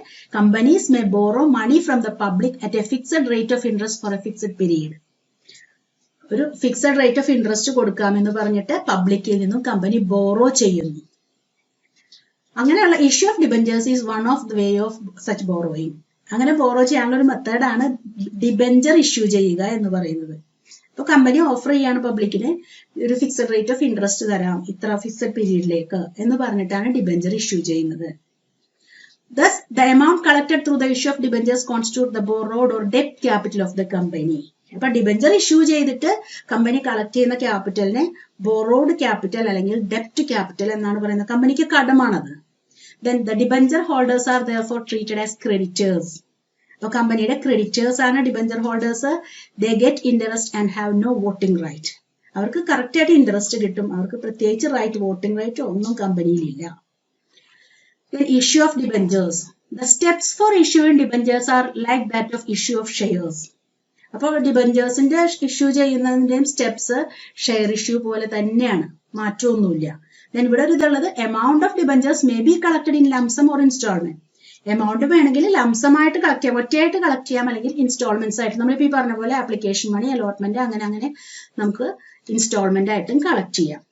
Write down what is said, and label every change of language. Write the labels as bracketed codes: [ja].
[en] Companies may borrow money from the public at a fixed rate of interest for a fixed period. [ml] ഒരു fixed rate of interest കൊടുക്കാമെന്ന് പറഞ്ഞിട്ട് പബ്ലിക്കിൽ നിന്നും company borrow ചെയ്യുന്നു. [en] അങ്ങനെയുള്ള issue of debentures is one of the way of such borrowing. [ml] അങ്ങനെ borrow ചെയ്യാനുള്ള ഒരു മെത്തേഡാണ് ഡിബഞ്ചർ ഇഷ്യൂ ചെയ്യുക എന്ന് പറയുന്നത്. ഇപ്പൊ കമ്പനി ഓഫർ ചെയ്യാണ് പബ്ലിക്കിന് ഒരു ഫിക്സഡ് റേറ്റ് ഓഫ് ഇൻട്രസ്റ്റ് തരാം ഇത്ര ഫിക്സഡ് പീരീഡിലേക്ക് എന്ന് പറഞ്ഞിട്ടാണ് ഡിബഞ്ചർ ഇഷ്യൂ ചെയ്യുന്നത്. [en] Thus, the amount collected through the issue of debentures constitute the borrowed or debt capital of the company. [ml] അപ്പൊ ഡിബഞ്ചർ ഇഷ്യൂ ചെയ്തിട്ട് കമ്പനി കളക്ട് ചെയ്യുന്ന ക്യാപിറ്റലിനെ ബോറോഡ് ക്യാപിറ്റൽ അല്ലെങ്കിൽ ഡെപ്റ്റ് capital എന്നാണ് പറയുന്നത്. കമ്പനിക്ക് കടമാണത്. [en] Then the debenture holders are therefore treated as creditors. [ml] അപ്പൊ കമ്പനിയുടെ creditors ആണ് debenture holders. [en] They get interest and have no voting right. [ml] അവർക്ക് കറക്റ്റ് ആയിട്ട് ഇൻട്രസ്റ്റ് കിട്ടും. അവർക്ക് പ്രത്യേകിച്ച് റൈറ്റ് വോട്ടിംഗ് റൈറ്റ് ഒന്നും കമ്പനിയിലില്ല. [en] The issue of debentures. The steps for issuing debentures are like that of issue of shares. [ml] അപ്പോൾ ഡിബഞ്ചേഴ്സിന്റെ issue ചെയ്യുന്നതിന്റെയും steps share issue പോലെ തന്നെയാണ്, മാറ്റമൊന്നുമില്ല. [en] then [ml] ഇവിടെ ഒരു ഇതുള്ളത് [en] Amount of debentures may be collected in lump sum or instalment. [ml] Amount വേണമെങ്കിൽ ലംസമായിട്ട് collect ചെയ്യാം, ഒറ്റയായിട്ട് collect ചെയ്യാം, അല്ലെങ്കിൽ ഇൻസ്റ്റാൾമെന്റ്സ് ആയിട്ട് നമ്മളിപ്പോൾ ഈ പറഞ്ഞ പോലെ ആപ്ലിക്കേഷൻ മണി, അലോട്ട്മെന്റ് അങ്ങനെ നമുക്ക് ഇൻസ്റ്റാൾമെന്റ് ആയിട്ടും കളക്ട് ചെയ്യാം.